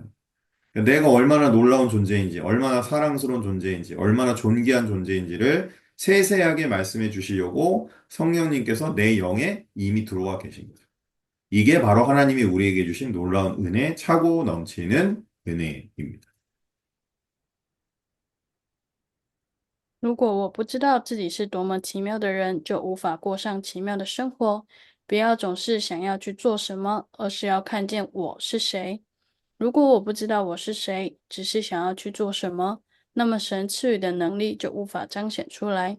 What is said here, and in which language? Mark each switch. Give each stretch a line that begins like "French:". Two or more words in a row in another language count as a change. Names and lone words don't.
Korean: 내가 얼마나 놀라운 존재인지, 얼마나 사랑스러운 존재인지, 얼마나 존귀한 존재인지를 세세하게 말씀해 주시려고 성령님께서 내 영에 이미 들어와 계신 거죠. 이게 바로 하나님이 우리에게 주신 놀라운 은혜, 차고 넘치는 은혜입니다.
Chinese: 如果我不知道自己是多么奇妙的人，就无法过上奇妙的生活。不要总是想要去做什么，而是要看见我是谁。如果我不知道我是谁，只是想要去做什么，那么神赐予的能力就无法彰显出来。